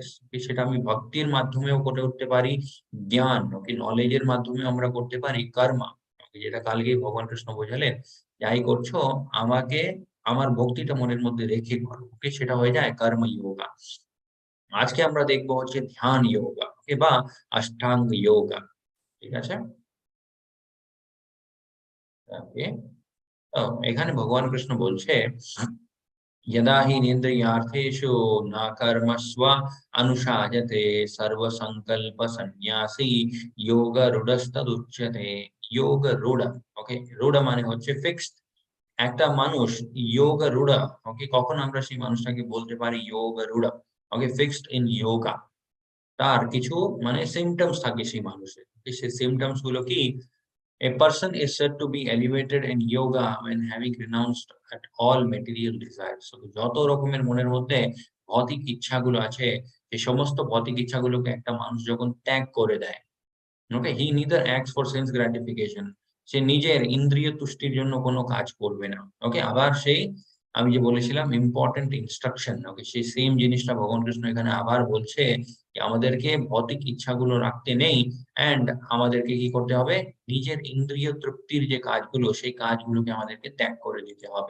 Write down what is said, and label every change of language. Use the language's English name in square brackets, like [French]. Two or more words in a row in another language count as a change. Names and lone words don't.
[Bangla] সেটা আমি ভক্তির মাধ্যমেও করে উঠতে পারি, জ্ঞান ওকে নলেজের মাধ্যমে আমরা করতে পারি, কর্মা যেটা কালকে ভগবান কৃষ্ণ বোঝালেন, যাই করছো আমাকে আমার ভক্তিটা মনের মধ্যে রেখে করো। ওকে, সেটা হয়ে যায় কর্ম যোগা। আজকে আমরা দেখবো হচ্ছে ধ্যান যোগা, ওকে, বা অষ্টাঙ্গ যোগা। ঠিক আছে, ওকে। তো এখানে ভগবান কৃষ্ণ বলছে, [Sanskrit] यदा हि निन्द्रियार्थेषु न कर्मस्व अनुषाजते सर्वसंकल्प सन्न्यासी योगरूढस्तदुच्यते। [Bangla] যোগ রূঢ়, ওকে, রূঢ় মানে হচ্ছে ফিক্সড। একটা মানুষ যোগ রূঢ়, ওকে, কখন আমরা সেই মানুষটাকে বলতে পারি যোগ রূঢ়, ওকে, [English] fixed in yoga. [Bangla] তার কিছু মানে সিমটমস থাকে সেই মানুষের। সেই সিমটমস গুলো কি, [English] a person is said to be elevated in yoga when having renounced at all material desires. So, [Bangla] যত রকমের মনের মধ্যে ভৌতিক ইচ্ছাগুলো আছে, এই সমস্ত ভৌতিক ইচ্ছাগুলোকে একটা মানুষ যখন ত্যাগ করে দেয়, ওকে, [English] he neither acts for sense gratification, [Bangla] সে নিজের ইন্দ্রিয় তুষ্টির জন্য কোনো কাজ করবে না। ওকে, আবার সেই আমি যে বলেছিলাম [English] important instruction, [Bangla] ওকে, সেই সেম জিনিসটা ভগবান কৃষ্ণ এখানে আবার বলছে যে আমাদেরকে ভৌতিক ইচ্ছাগুলো রাখতে নেই, এন্ড আমাদেরকে কি করতে হবে, নিজের ইন্দ্রিয় তৃপ্তির যে কাজগুলো সেই কাজগুলোকে আমাদেরকে ত্যাগ করে দিতে হবে।